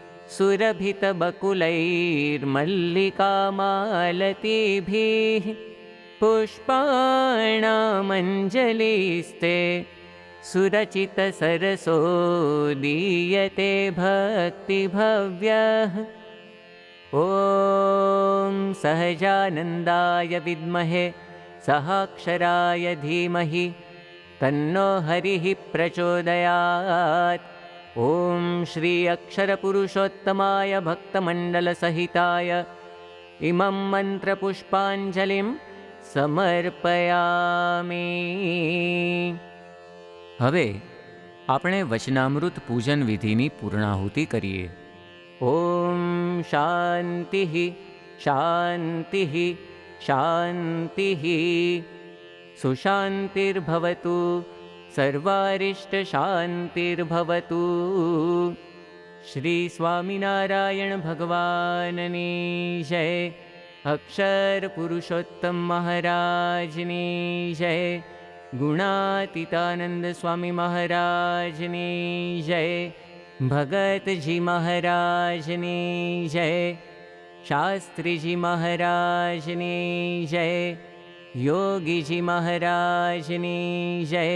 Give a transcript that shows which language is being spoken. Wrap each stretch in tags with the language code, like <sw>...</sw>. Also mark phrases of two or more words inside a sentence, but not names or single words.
<sa>સુરભિતબકુલૈર્મલ્લિકામાલતીભિः પુષ્પાણામഞ്જલિસ્તે સુરચિતસરસો દીયતે ભક્તિભવ્યઃ. ॐ सहजानन्दाय विद्महे सहाक्षराय धीमहि तन्नो हरिः प्रचोदयात्. ॐ श्री अक्षरपुरुषोत्तमाय भक्तमण्डलसहिताय इमं मन्त्रपुष्पाञ्जलिं समर्पयामि.</sa> <gu>હવે આપણે વચનામૃત પૂજન વિધિની પૂર્ણાહુતિ કરીએ.</gu> <sa>ॐ शान्तिः शान्तिः शान्तिः. सुशान्तिर्भवतु सर्वारिष्टशान्तिर्भवतु.</sa> <gu>શ્રી સ્વામિનારાયણ ભગવાનની જય. અક્ષર પુરુષોત્તમ મહારાજની જય. ગુણાતીતાનંદ સ્વામી મહારાજની જય. ભગતજી મહારાજની જય. શાસ્ત્રીજી મહારાજની જય. યોગીજી મહારાજની જય.</gu>